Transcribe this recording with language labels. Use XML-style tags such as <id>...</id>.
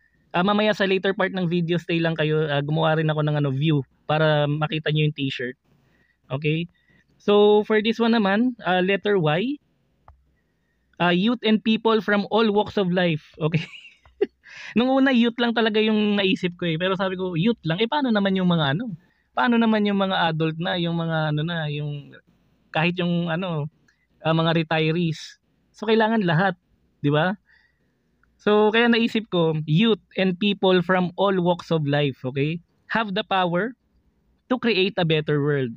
<tl>Mamaya sa</tl> <en>later part</en> <tl>ng video, stay lang kayo. Gumawa rin ako ng view para makita nyo yung t-shirt.</tl> <en>Okay? So for this one</en> <tl>naman,</tl> <en>letter Y, youth and people from all walks of life. Okay?</en> <tl>Nung una youth lang talaga yung naisip ko eh. Pero sabi ko youth lang. Paano naman yung mga Paano naman yung mga adult na, yung mga yung kahit yung mga retirees. So kailangan lahat, 'di ba? So kaya naisip ko,</tl> <en>youth and people from all walks of life, okay? Have the power to create a better world.</en>